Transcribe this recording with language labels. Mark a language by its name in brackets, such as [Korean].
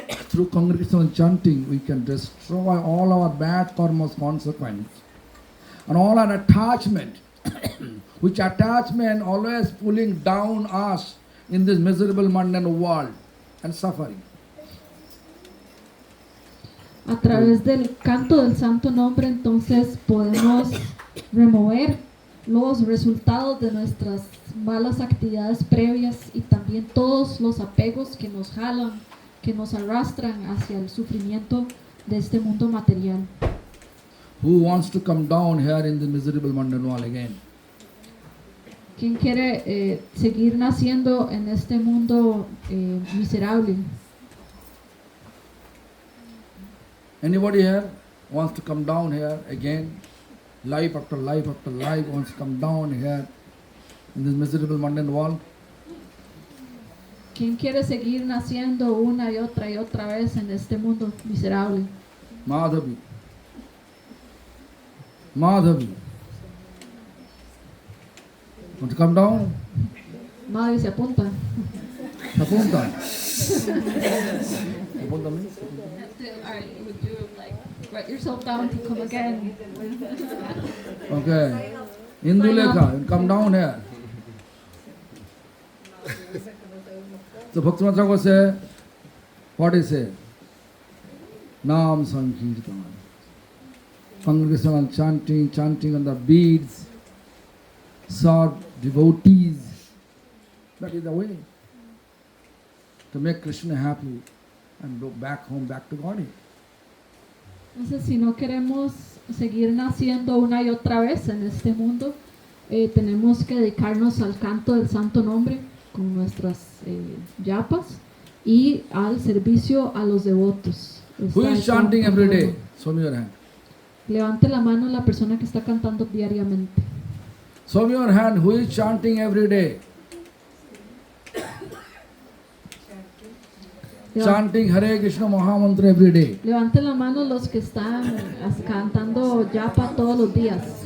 [English] Through congregational chanting we can destroy all our bad karma's consequence and all our attachment, which attachment always pulling down us in this miserable mundane world and suffering. [Spanish] A través del canto del santo nombre entonces podemos remover los resultados de nuestras malas actividades previas y también todos los apegos que nos jalan, que nos arrastran hacia el sufrimiento de este mundo material. [English] Who wants to come down here in the miserable mundane world again? [Spanish] ¿Quién quiere seguir naciendo en este mundo miserable? [English] Anybody here wants to come down here again? Life after life after life wants to come down here in this miserable mundane world? [Spanish] ¿Quién quiere seguir naciendo una y otra vez en este mundo miserable? [English] Madhavi. Madhavi. come down. [Spanish] Madre se apunta. Se apunta. [English] Apunta means? Would you like write yourself down to come again? Okay. Indulekha, come down here. So Bhaktivinoda Thakur say, what he say? Nam Sankirtan. Congregational chanting on the beads, sought devotees. That is the way to make Krishna happy and go back home, back to God. [Spanish] Entonces, si no queremos seguir naciendo una y otra vez en este mundo, tenemos que dedicarnos al canto del santo nombre con nuestras yapas y al servicio a los devotos. [English] Who is chanting every day? Show me your hand. [Spanish] Levante la mano la persona que está cantando diariamente. [English] Show me your hand. Who is chanting every day? Chanting Hare Krishna Mahamantra every day. [Spanish] Levante la mano los que están cantando yapa todos los días.